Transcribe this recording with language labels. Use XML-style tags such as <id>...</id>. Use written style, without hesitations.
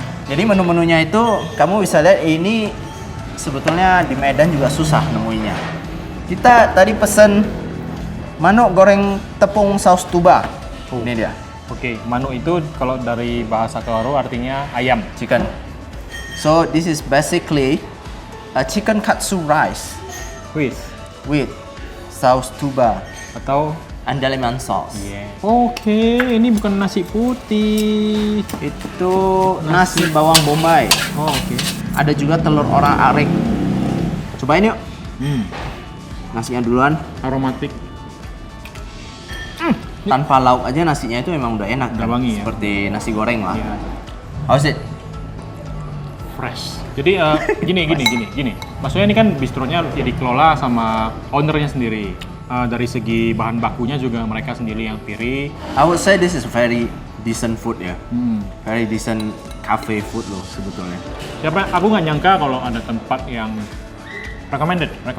<id>Jadi menu-menunya itu kamu bisa lihat ini sebetulnya di Medan juga susah nemuinya. Kita tadi pesen manuk goreng tepung saus tuba. Ini dia, Oke, manu itu kalau dari bahasa Karo artinya ayam.</id> <en>chicken. So this is basically a chicken katsu rice Quiz. with saus tuba</en> <id>Atau</id> <en>andaliman sauce.</en> <id>Oke, ini bukan nasi putih. Itu nasi bawang bombay. Oh, oke. Ada juga telur orak-arik. Cobain yuk. Nasinya duluan. Aromatik. Tanpa lauk aja nasinya itu memang udah enak Udah kan? wangi ya? Seperti nasi goreng lah. Iya.</id> <en>How's it? Fresh.</en> <id>Jadi gini. Maksudnya ini kan bistronya ya dikelola sama ownernya sendiri. Dari segi bahan bakunya juga mereka sendiri yang pilih.</id> <en>I would say this is very decent food ya. Hmm. Very decent cafe food</en> <id>loh sebetulnya. Siapa? Aku nggak nyangka kalau ada tempat yang recommended.</id>